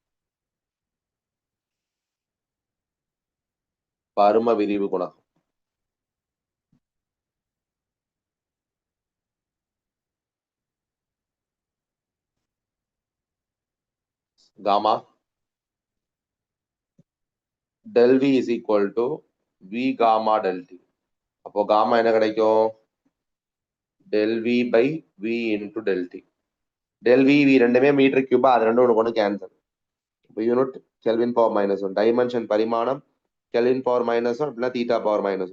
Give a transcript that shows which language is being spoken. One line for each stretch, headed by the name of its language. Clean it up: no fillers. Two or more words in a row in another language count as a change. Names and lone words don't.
Tamil: பரும விரிவு குணகம் காமா
English: del v is equal to v gamma del t.
Tamil: அப்போ காமா என்ன கிடைக்கும்?
English: del v by v into del t.
Tamil: del v v ரெண்டுமே
English: metre cube,
Tamil: அது ரெண்டும் ஒன்று ஒன்று கேன்சல். இப்போ
English: unit kelvin power
Tamil: -1. டைமென்ஷன் பரிமாணம்
English: kelvin power
Tamil: -1 அப்படின்னா
English: theta power
Tamil: -1.